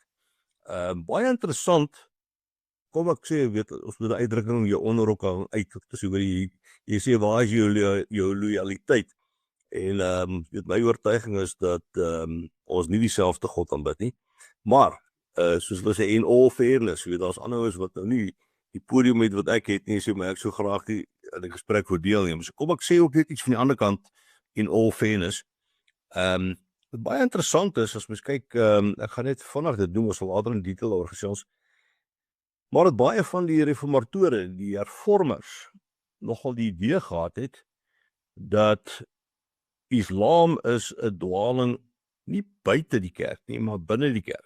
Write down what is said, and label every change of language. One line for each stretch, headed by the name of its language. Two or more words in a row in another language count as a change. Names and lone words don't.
Afrikaans: Baie interessant, kom ek sê, weet, ons moet die uitdrukking jou onderrok uit, so jy sê, waar is jou loyaliteit? En weet, my oortuiging is dat ons nie dieselfde God aanbid nie, maar soos hulle sê,
English: in all fairness,
Afrikaans: weet, daar's ander ouens wat nou nie die podium het wat ek het nie, so maar ek so graag die gesprek wil deelneem. So kom ek sê ook net iets van die ander kant,
English: in all fairness.
Afrikaans: Wat baie interessant is, as mens kyk, ek gaan net vinnig dit noem, ons sal later in detail oor gesels, maar dat baie van die reformatore, die hervormers, nogal die idee gehad het, dat Islam is 'n dwaling nie buite die kerk nie, maar binne die kerk.